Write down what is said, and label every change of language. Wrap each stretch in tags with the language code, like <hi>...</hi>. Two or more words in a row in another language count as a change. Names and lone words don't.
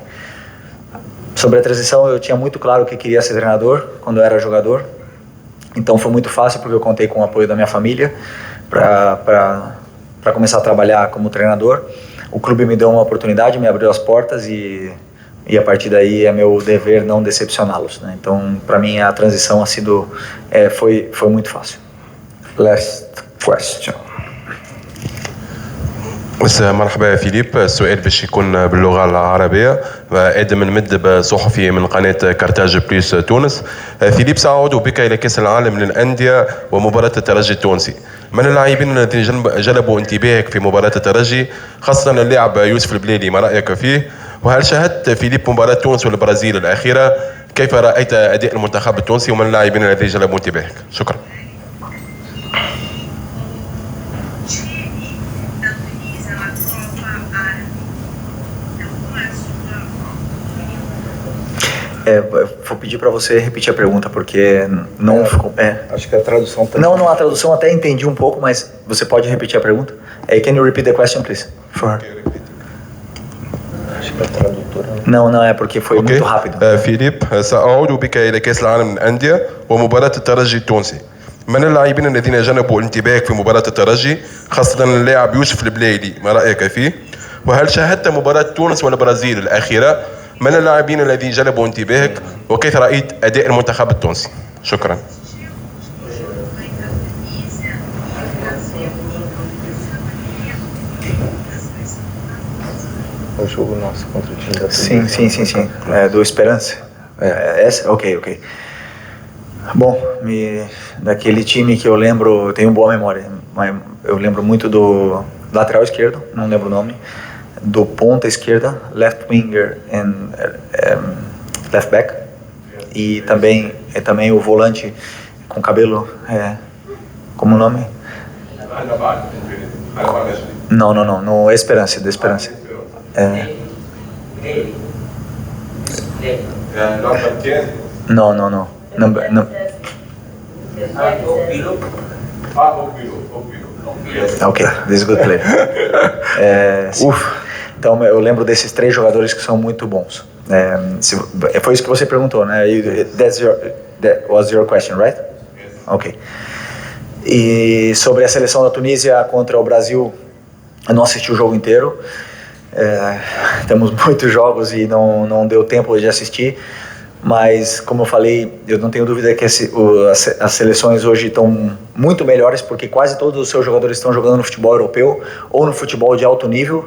<pt>Sobre a transição, eu tinha muito claro que queria ser treinador quando eu era jogador, então foi muito fácil porque eu contei com o apoio da minha família para começar a trabalhar como treinador. O clube me deu uma oportunidade, me abriu as portas e a partir daí é meu dever não decepcioná-los, né? Então, para mim, a transição foi muito fácil.</pt> <en>Last question.</en> <ar>مرحبا فيليب، السؤال باش يكون باللغه العربيه. ادم المدب صحفي من قناه كارتاج بليس تونس. فيليب، سأعود بك الى كاس العالم للانديه ومباراه الترجي التونسي. من اللاعبين الذين جلبوا انتباهك في مباراه الترجي، خاصه اللاعب يوسف البليلي، ما رايك فيه؟ وهل شاهدت فيليب مباراه تونس والبرازيل الاخيره؟ كيف رايت اداء المنتخب التونسي ومن اللاعبين الذين جلبوا انتباهك؟ شكرا.</ar> <pt>Vou pedir para você repetir a pergunta, porque não ficou... Acho que a tradução também... Não, a tradução até entendi um pouco, mas você pode repetir a pergunta?</pt> <en>Can you repeat the question, please? For her.</en> <pt>Acho que a tradutora... não, é porque foi muito rápido.</pt> <ar>فيليب، سأعود بك إلى كأس العالم للأندية ومباراة الترجي التونسي. من اللاعبين الذين جلبوا انتباهك في مباراة الترجي، خاصة اللاعب يوسف البليلي، ما رأيك فيه؟ وهل شاهدت مباراة تونس والبرازيل الأخيرة؟ من اللاعبين الذين جلبوا انتباهك وكيف رأيت أداء المنتخب التونسي؟ شكرا.</ar> <pt>O jogo nosso contra o time da Tunísia. Sim. Do Esperança? Essa? Ok. Bom, daquele time que eu lembro, eu tenho boa memória, mas eu lembro muito do lateral esquerdo, não lembro o nome, do ponta esquerda,</pt> <en>left winger and left back,</en> <pt>e também o volante com cabelo, como o nome? Não, no Esperança, do Esperança. Não.</pt> <en>Ok, this is good player.</en> <pt>Então eu lembro desses 3 jogadores que são muito bons. Foi isso que você perguntou, né?</pt> <en>That was your question, right? Ok.</en> <pt>E sobre a seleção da Tunísia contra o Brasil, eu não assisti o jogo inteiro. Temos muitos jogos e não deu tempo de assistir. Mas, como eu falei, eu não tenho dúvida que as seleções hoje estão muito melhores, porque quase todos os seus jogadores estão jogando no futebol europeu ou no futebol de alto nível.</pt>